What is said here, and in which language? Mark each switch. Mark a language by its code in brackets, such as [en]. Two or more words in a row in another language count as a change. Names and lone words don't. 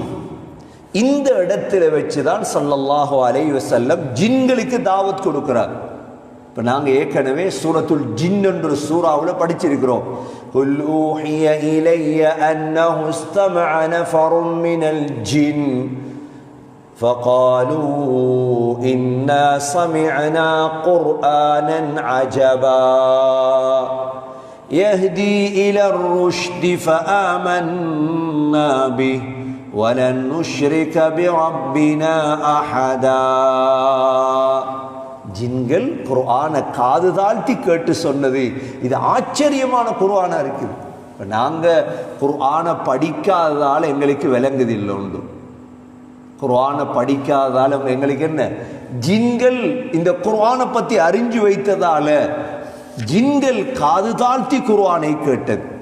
[ta] இந்த இடத்துல வச்சுதான் [ar] صلى الله عليه وسلم [ta] ஜின்களுக்கு தாவத் கொடுக்கிறார். இப்ப நாங்க ஏற்கனவே சூரத்துல் ஜின் என்ற சூறாவுல படிச்சிருக்கிறோம். [ar] قل أوحي إلي أنه استمع نفر من الجن فقالوا إنا سمعنا قرآنا عجبا يهدي إلى الرشد فآمنا به ولن نشرك بربنا أحدا. [ta] ஜின்கள் குர்ஆனை காது தாழ்த்தி கேட்டு சொன்னது, இது ஆச்சரியமான குர்ஆனா இருக்குது. நாங்க குர்ஆனை படிக்காததால எங்களுக்கு விளங்குது இல்லை உண்டு. குர்ஆனை படிக்காதால எங்களுக்கு என்ன, ஜின்கள் இந்த குர்ஆனை பத்தி அறிஞ்சு வைத்ததால ஜின்கள் காது தாழ்த்தி குர்ஆனை கேட்டது.